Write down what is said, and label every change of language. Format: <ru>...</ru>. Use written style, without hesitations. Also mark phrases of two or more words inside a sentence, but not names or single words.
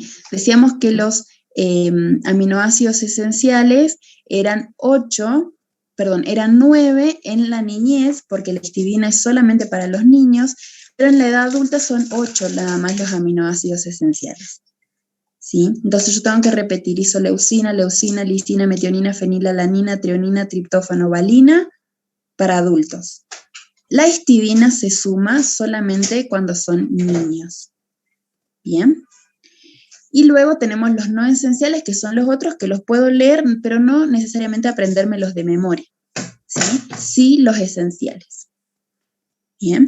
<es>Decíamos que los aminoácidos esenciales eran 9 en la niñez, porque la histidina es solamente para los niños, pero en la edad adulta son 8 nada más los aminoácidos esenciales, ¿sí? Entonces yo tengo que repetir isoleucina, leucina, lisina, metionina, fenilalanina, treonina, triptófano, valina para adultos. La histidina se suma solamente cuando son niños. Bien. Y luego tenemos los no esenciales, que son los otros que los puedo leer, pero no necesariamente aprendérmelos de memoria. ¿Sí? Sí, los esenciales. Bien.</es>